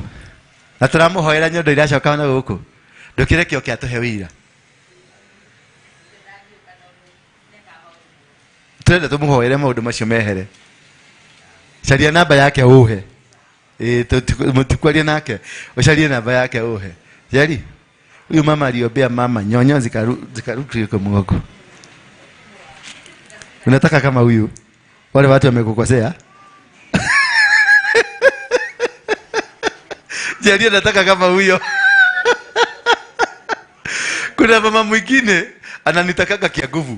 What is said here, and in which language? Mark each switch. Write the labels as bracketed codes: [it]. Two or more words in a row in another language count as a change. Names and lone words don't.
[ki] Na turamuhoera nyondo iracoka na guku. Ndukire kio kia tuhe wira. Twende tumuhoere maundu macio mehere. Caria namba yake uhe. Mutikwaria nake. Ucarie namba yake uhe. Jari. [sw] Huyu mama aliombea mama nyonyo zikaruka kwa mugongo. Unataka kama huyu? Wale watu wamekukosea? Jari nataka kama huyo. Kuna mama mwingine ananitakaga kia nguvu.